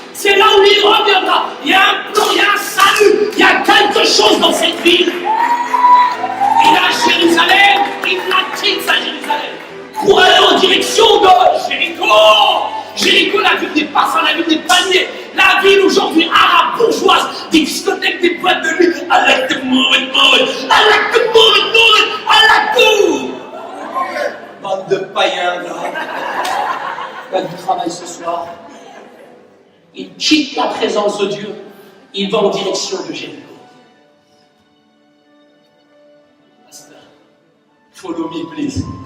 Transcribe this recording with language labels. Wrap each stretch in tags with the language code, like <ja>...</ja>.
<fr>C'est là où il reviendra. Il y a un plan, il y a un salut, il y a quelque chose dans cette ville. Il a Jérusalem, il la quitte sa Jérusalem pour aller en direction de Jéricho. Jéricho, la ville des parfums, la ville des paniers, la ville aujourd'hui arabe, bourgeoise, des discothèques, des boîtes de nuit.</fr> <en>I like the moment, I like the moment, I like the...</en> <fr>Bande de païens, là. Pas du travail ce soir. Il quitte la présence de Dieu, il va en direction de Jéricho.</fr> <en>Pasteur, follow me, please.</en>